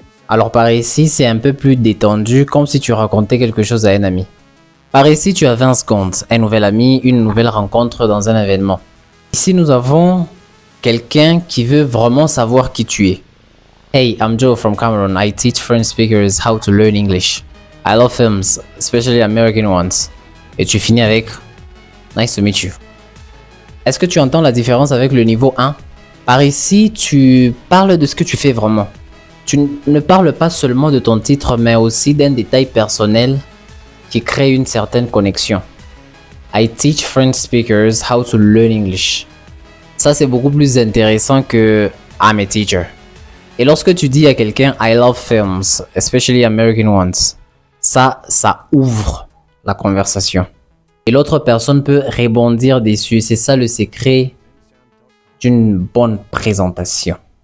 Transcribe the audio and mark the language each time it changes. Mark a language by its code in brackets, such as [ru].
[fr] Alors par ici, c'est un peu plus détendu, comme si tu racontais quelque chose à un ami. Par ici, tu as 20 secondes, un nouvel ami, une nouvelle rencontre dans un événement. Ici, nous avons quelqu'un qui veut vraiment savoir qui tu es. [en] Hey, I'm Joe from Cameroon. I teach French speakers how to learn English. I love films, especially American ones. [fr] Et tu finis avec [en] nice to meet you. [fr] Est-ce que tu entends la différence avec le niveau 1? Par ici, tu parles de ce que tu fais vraiment. Tu ne parles pas seulement de ton titre, mais aussi d'un détail personnel qui crée une certaine connexion. [en] I teach French speakers how to learn English. [fr] Ça, c'est beaucoup plus intéressant que [en] I'm a teacher. [fr] Et lorsque tu dis à quelqu'un [en] I love films, especially American ones, [fr] ça ouvre la conversation. Et l'autre personne peut rebondir dessus. C'est ça le secret d'une bonne présentation.